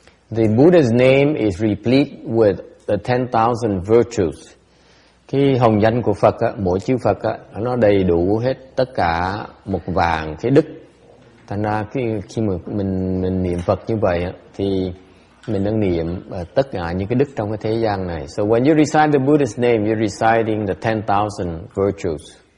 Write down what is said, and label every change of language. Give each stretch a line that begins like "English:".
English: The Buddha's name is replete with the 10,000 virtues.
Vietnamese: Cái hồng danh của Phật á, mỗi chư Phật á, nó đầy đủ hết tất cả 1,000,000 cái đức. Thành ra khi mà mình niệm Phật như vậy á, thì Mình đang niệm tất cả những cái đức trong cái thế gian này.
English: So when you recite the Buddha's name, you're reciting the 10,000 virtues.